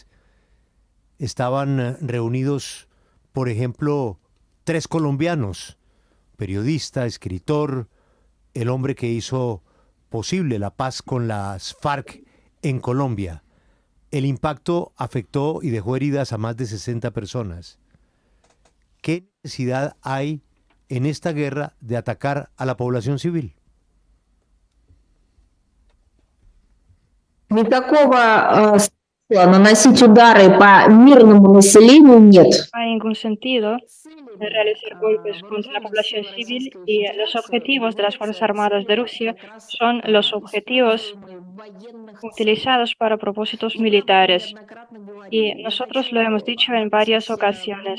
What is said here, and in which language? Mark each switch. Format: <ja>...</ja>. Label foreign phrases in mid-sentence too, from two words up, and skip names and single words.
<es>Estaban reunidos, por ejemplo, 3 colombianos, periodista, escritor, el hombre que hizo posible la paz con las FARC en Colombia. El impacto afectó y dejó heridas a más de 60 personas. ¿Qué necesidad hay en esta guerra de atacar a la población civil?</es> <ru>Никакого смысла наносить удары по мирному населению нет.</ru> <es>No hay ningún sentido de realizar golpes contra la población civil y los objetivos de las Fuerzas Armadas de Rusia son los objetivos utilizados para propósitos militares. Y nosotros lo hemos dicho en varias ocasiones.</es>